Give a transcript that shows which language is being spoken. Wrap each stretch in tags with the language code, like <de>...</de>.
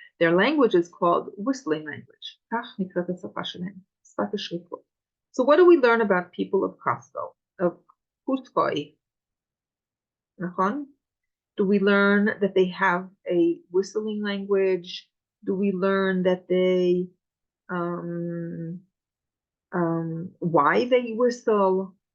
<en>Their language is called whistling language.</en> <he>כך נקראת השפה שלהם, שפת השריקות.</he> <en>So what do we learn about people of Cusco, of Cusco? נכון? Do we learn that they have a whistling language? Do we learn that they why they whistle?</en>